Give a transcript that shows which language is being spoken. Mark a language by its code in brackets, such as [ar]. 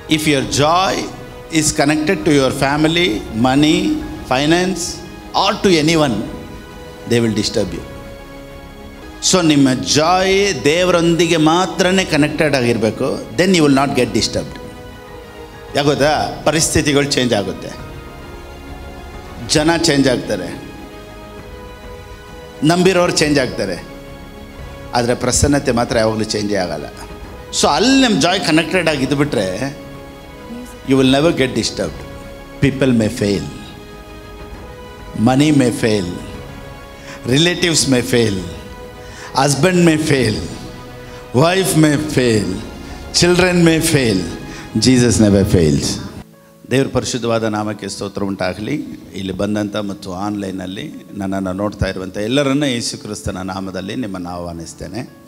[en] If your joy is connected to your family, money, finance, or to anyone, they will disturb you. [kn] So ನಿಮ್ಮ ಜಾಯ್ ದೇವರೊಂದಿಗೆ ಮಾತ್ರನೇ connected ಆಗಿರಬೇಕು. [en] Then you will not get disturbed. [kn] ಯಾಗೋದಾ, ಪರಿಸ್ಥಿತಿಗಳು change ಆಗುತ್ತೆ, ಜನ change ಆಗ್ತಾರೆ, ನಂಬಿರೋರು change ಆಗ್ತಾರೆ, ಆದರೆ ಪ್ರಸನ್ನತೆ ಮಾತ್ರ ಯಾವಾಗಲೂ ಚೇಂಜೇ ಆಗಲ್ಲ. ಸೊ ಅಲ್ಲಿ ನಮ್ಮ Joy connected ಆಗಿದ್ದುಬಿಟ್ರೆ [en] you will never get disturbed. People may fail, money may fail, relatives may fail, husband may fail, wife may fail, children may fail. Jesus never fails. [kn] ದೇವರ ಪರಿಶುದ್ಧವಾದ ನಾಮಕ್ಕೆ ಸ್ತೋತ್ರ ಉಂಟಾಗಲಿ. ಇಲ್ಲಿ ಬಂದಂಥ ಮತ್ತು ಆನ್ಲೈನಲ್ಲಿ ನನ್ನನ್ನು ನೋಡ್ತಾ ಇರುವಂಥ ಎಲ್ಲರನ್ನೂ ಯೇಸು ಕ್ರಿಸ್ತನ ನಾಮದಲ್ಲಿ ನಿಮ್ಮನ್ನು ಆಹ್ವಾನಿಸ್ತೇನೆ.